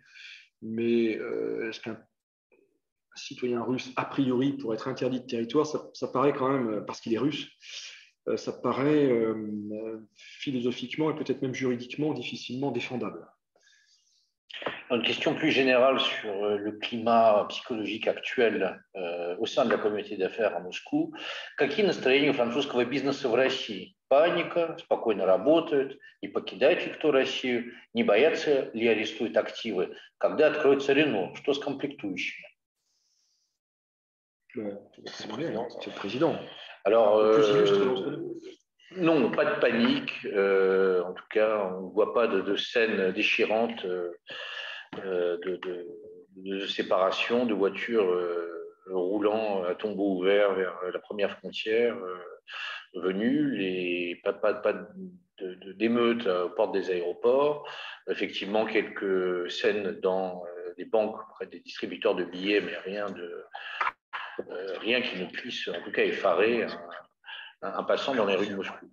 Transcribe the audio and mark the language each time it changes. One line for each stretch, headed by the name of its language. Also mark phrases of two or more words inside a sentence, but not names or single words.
French: Mais est-ce qu'un citoyen russe, a priori, pour être interdit de territoire, ça paraît quand même, parce qu'il est russe, ça paraît philosophiquement et peut-être même juridiquement difficilement défendable. Une question plus générale sur le climat psychologique actuel au sein de la communauté d'affaires à Moscou.
Russian: Какие настроения у французского бизнеса в России? Паника, спокойно работают, не покидает ли кто Россию, не боятся ли арестуют активы? Когда откроется Рено? Что с комплектующими?
French: C'est le président. Alors, non, pas de panique. En tout cas, on ne voit pas de scènes déchirantes de séparation, de voitures roulant à tombeau ouvert vers la première frontière venue, pas d'émeutes aux portes des aéroports, effectivement quelques scènes dans des banques auprès des distributeurs de billets, mais rien qui ne puisse en tout cas effarer un passant dans les rues de Moscou.